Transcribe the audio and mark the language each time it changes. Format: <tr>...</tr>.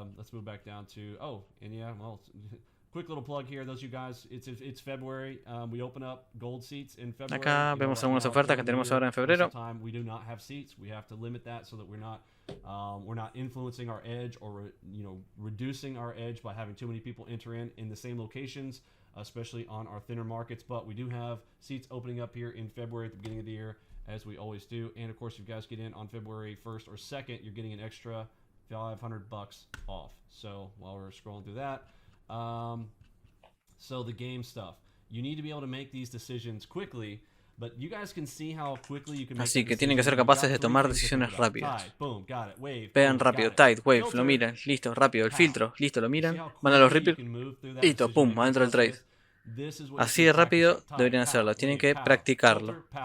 <en>Quick little plug here, those you guys, it's February. We open up gold seats in February.</en> <es>Acá vemos algunas ofertas que tenemos ahora en febrero.</es> <en>We do not have seats. We have to limit that so that we're not influencing our edge or reducing our edge by having too many people enter in the same locations, especially on our thinner markets. But we do have seats opening up here in February at the beginning of the year, as we always do. And of course, if you guys get in on February 1st or 2nd, you're getting an extra $500 off. So while we're scrolling through that. So the game stuff. You need to be able to make these decisions quickly, but you guys can see how quickly you can make.</en> <es>Así que tienen que ser capaces de tomar decisiones rápidas. Vean rápido, tide, wave, lo miran, listo, rápido, el filtro, listo, lo miran, van a los Ripple, listo, pum, adentro del trade. Así de rápido deberían hacerlo, tienen que practicarlo.</es>